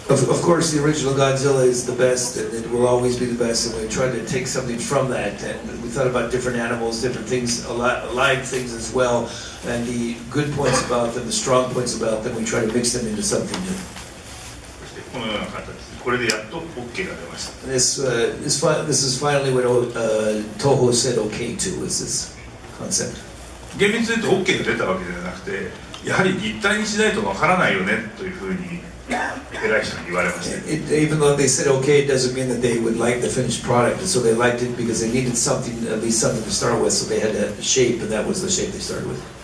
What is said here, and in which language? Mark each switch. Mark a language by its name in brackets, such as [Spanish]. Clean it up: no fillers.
[English] Of course, the original Godzilla is the best, and it will always be the best. And we tried to take something from that, and we thought about different animals, different things, alive things as well, and the good points about them, the strong points about them. We try to mix them into something new. [Japanese] このような形、これでやっと OK が出ました。 [English] This is finally what Toho said OK to, is this concept. [Japanese] 厳密に言うと OK が出たわけではなくて、やはり立体にしないとわからないよねというふうに偉い人に言われました。 [English] Even though they said OK, it doesn't mean that they would like the finished product. And so they liked it because they needed something, at least something to start with. So they had a shape, and that was the shape they started with.